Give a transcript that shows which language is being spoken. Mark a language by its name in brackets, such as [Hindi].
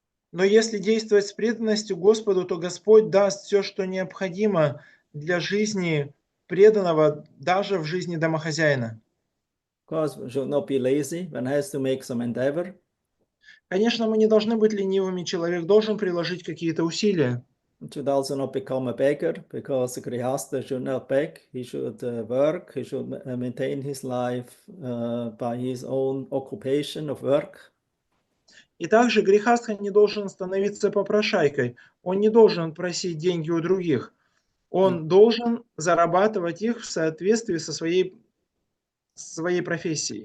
[Russian] Но если действовать с преданностью Господу, то Господь даст все, что необходимо для жизни преданного, даже в жизни домохозяина. [English] Of course, we should not be lazy. One has to make some endeavor. [Russian] Конечно, мы не должны быть ленивыми, человек должен приложить какие-то усилия. [English] One should also not become a beggar, because the Grihasta should not beg. He should work. He should maintain his life by his own occupation of work. [Russian] И также грехастха не должен становиться попрошайкой. Он не должен просить деньги у других. Он должен зарабатывать их в соответствии со своей профессией.